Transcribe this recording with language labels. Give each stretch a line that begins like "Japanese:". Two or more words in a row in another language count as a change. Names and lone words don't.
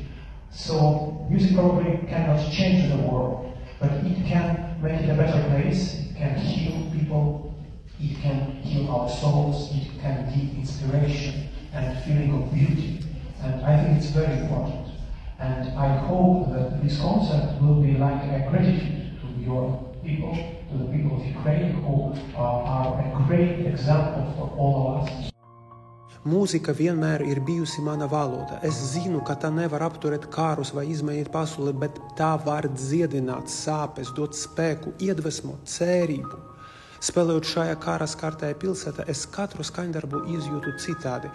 English: So music probably cannot change the world, but it can make it a better place, it can heal people, it can heal our souls, it can give inspiration and feeling of beauty. And I think it's very important. And I hope that this concert will be like a gratitude to your people, to the people of Ukraine, who are a great example for all of us.
Latvian: Mūzika vienmēr ir bijusi mana valoda. Es zinu, ka tā nevar apturēt kārus vai izmainīt pasauli, bet tā var dziedināt sāpes, dot spēku, iedvesmot, cerību. Spēlējot šajā kara skartajā pilsētā, es katru skaņdarbu izjūtu citādi.